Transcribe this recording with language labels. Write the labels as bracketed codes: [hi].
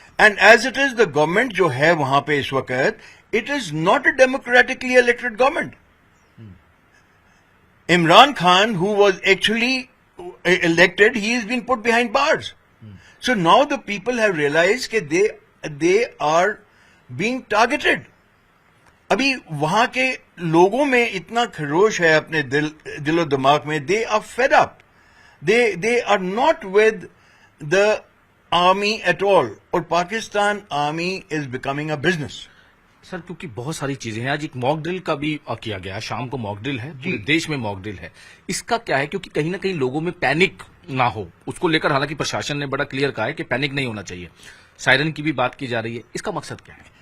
[en] And as it is, the government [ur] جو ہے وہاں پہ اس وقت, [en] it is not a democratically elected government. Imran Khan, who was actually elected, he has been put behind bars. So now the people have realized that they are being targeted. [ur] ابھی وہاں کے لوگوں میں اتنا خروش ہے اپنے دل و دماغ میں. [en] They are fed up. They are not with the army at all. اور Pakistan army is becoming a business. [ur] سر کیونکہ بہت ساری چیزیں ہیں, آج ایک موک ڈرل کا بھی کیا گیا, شام کو موک ڈرل ہے, پورے دیش میں موک ڈرل ہے. اس کا کیا ہے, کیونکہ کہیں نہ کہیں لوگوں میں پینک نہ ہو, اس کو لے کر حالانکہ پرشاسن نے بڑا کلیئر کہا ہے کہ پینک نہیں ہونا چاہیے, سائرن کی بھی بات کی جا رہی ہے, اس کا مقصد کیا ہے؟